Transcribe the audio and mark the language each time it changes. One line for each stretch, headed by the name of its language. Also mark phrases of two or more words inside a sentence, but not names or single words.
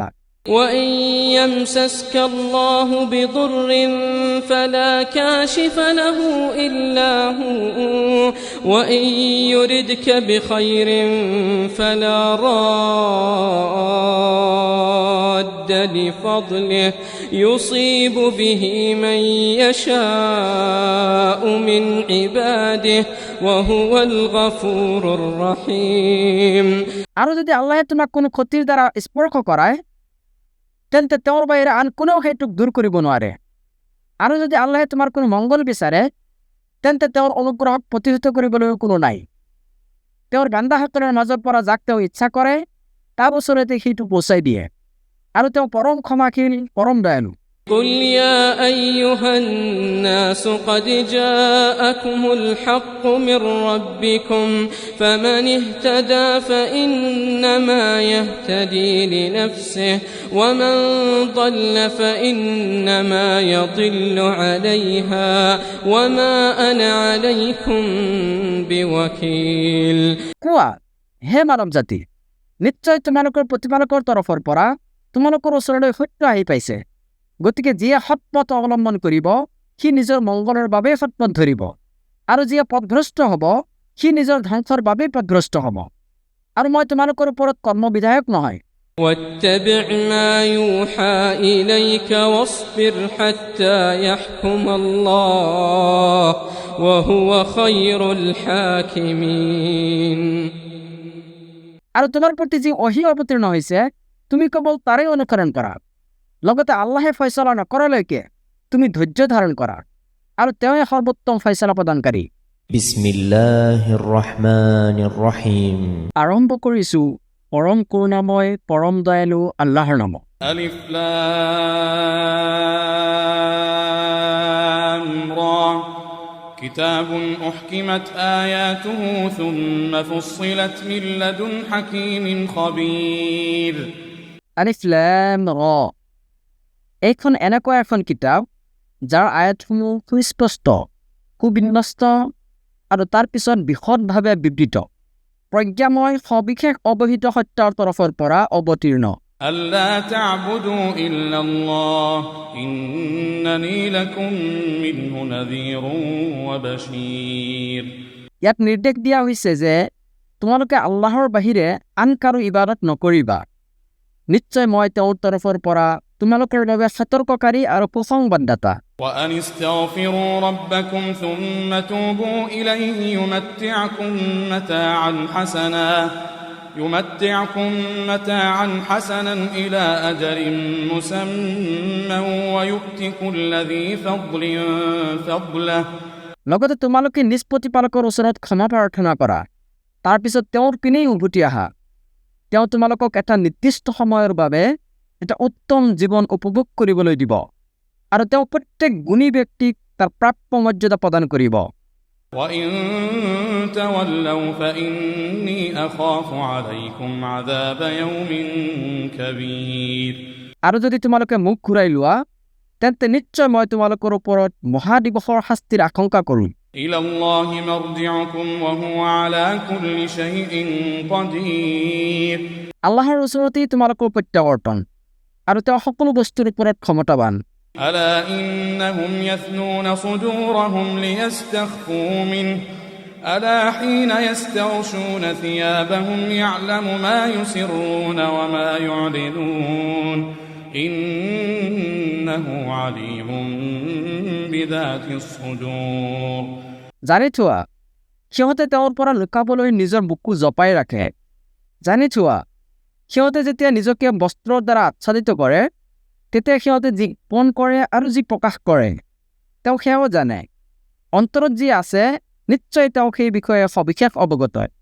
Arabic: وإن يمسسك الله بضر فلا كاشف له إلا هو وإن يردك بخير فلا راد لفضله يصيب به من يشاء من عباده وهو الغفور الرحيم
Assamese: আৰু যদি আল্লাহে তোমাক কোনো ক্ষতিৰ দ্বাৰা স্পৰ্শ কৰায় তেন্তে তেওঁৰ বাহিৰে আন কোনেও সেইটোক দূৰ কৰিব নোৱাৰে আৰু যদি আল্লাহে তোমাৰ কোনো মংগল বিচাৰে তেন্তে তেওঁৰ অনুগ্ৰহক প্ৰতিহত কৰিবলৈ কোনো নাই তেওঁৰ বান্দাসকলৰ মাজৰ পৰা যাক তেওঁ ইচ্ছা কৰে তাৰ ওচৰতে সেইটো পहुঁচাই দিয়ে আৰু তেওঁ পৰম ক্ষমাশীল পৰম দয়ালু
Arabic: قل يا أيها الناس قد جاءكم الحق من ربكم فمن اهتدى فإنما يهتدي لنفسه ومن ضل فإنما يضل عليها وما أنا عليكم بوكيل
Assamese: কোৱা হে মানৱ জাতি নিশ্চয় তোমালোকৰ প্ৰতিপালকৰ তৰফৰ পৰা তোমালোকৰ ওচৰলৈ সত্য আহি পাইছে গতিকে যিয়ে সৎপথ অৱলম্বন কৰিব সি নিজৰ মংগলৰ বাবে সৎপথ ধৰিব আৰু যিয়ে পথভ্ৰষ্ট হ'ব সি নিজৰ ধ্বংসৰ বাবে পথভ্ৰষ্ট হ'ব আৰু মই তোমালোকৰ ওপৰত কৰ্মবিধায়ক নহয়
Arabic: واتبع ما يوحى إليك واصبر حتى يحكم الله وهو خير الحاكمين
Assamese: আৰু তোমাৰ প্ৰতি যি ওহী অৱতীৰ্ণ হৈছে তুমি কেৱল তাৰে অনুসৰণ কৰা লগতে আল্লাহে ফয়ছলা নকৰালৈকে তুমি ধৈৰ্য ধাৰণ কৰা আৰু তেওঁৱে সৰ্বোত্তম ফয়ছলা প্ৰদানকাৰী
Arabic: بسم الله الرحمن الرحيم
Assamese: আৰম্ভ কৰিছো পৰম কৰুণাময় পৰম দয়ালু আল্লাহৰ নামত
Arabic: ألف لام را كتاب أحكمت آياته ثم فصلت من لدن حكيم خبير
Assamese: আলিফ লাম ৰ এইখন এনেকুৱা এখন কিতাপ যাৰ আয়াতসমূহ সুস্পষ্ট সুবিন্যস্ত আৰু তাৰ পিছত বিশদভাৱে বিবৃত প্ৰজ্ঞাময় সবিশেষ অৱহিত সত্যৰ তৰফৰ পৰা অৱতীৰ্ণ
Arabic: ألا تعبدوا إلا الله إنني لكم منه نذير وبشير
Assamese: ইয়াত নিৰ্দেশ দিয়া হৈছে যে তোমালোকে আল্লাহৰ বাহিৰে আন কাৰো ইবাদত নকৰিবা নিশ্চয় মই তেওঁৰ তৰফৰ পৰা তোমালোকৰ বাবে সতৰ্ককাৰী আৰু সুসংবাদদাতা
Arabic: وأن استغفروا ربكم ثم توبوا إليه يمتعكم متاعا حسنا إلى أجل مسمى ويؤت كل ذي فضل فضله
Assamese: লগতে তোমালোকে নিজ প্ৰতিপালকৰ ওচৰত ক্ষমা প্ৰাৰ্থনা কৰা তাৰপিছত তেওঁৰ পিনেই উভতি আহা তেওঁ তোমালোকক এটা নিৰ্দিষ্ট সময়ৰ বাবে এটা উত্তম জীৱন উপভোগ কৰিবলৈ দিব আৰু তেওঁ প্ৰত্যেক গুণী ব্যক্তিক তাৰ প্ৰাপ্য মৰ্যাদা প্ৰদান কৰিব
Arabic: وإن تولوا فإني أخاف عليكم عذاب يوم كبير
Assamese: আৰু যদি তোমালোকে মুখ ঘূৰাই লোৱা তেন্তে নিশ্চয় মই তোমালোকৰ ওপৰত মহাদিৱসৰ শাস্তিৰ আশংকা কৰোঁ
Arabic: إلى الله مرجعكم وهو على كل شيء قدير
Assamese: আল্লাহৰ ওচৰতেই তোমালোকৰ প্ৰত্যাৱৰ্তন আৰু তেওঁ সকলো বস্তুৰ ওপৰত ক্ষমতাৱান
Arabic: ألا إنهم يثنون صدورهم ليستخفوا منه ألا حين يستغشون ثيابهم يعلم ما يسرون وما يعلنون إنه عليم بذات الصدور
Assamese: জানি থোৱা সিহঁতে তেওঁৰ পৰা লুকাবলৈ নিজৰ বুকু জপাই ৰাখে জানি থোৱা সিহঁতে যেতিয়া নিজকে বস্ত্ৰৰ দ্বাৰা আচ্ছাদিত কৰে তেতিয়া সিহঁতে যি গোপন কৰে আৰু যি প্ৰকাশ কৰে তেওঁ সেয়াও জানে অন্তৰত যি আছে নিশ্চয় তেওঁ সেই বিষয়ে সবিশেষ অৱগত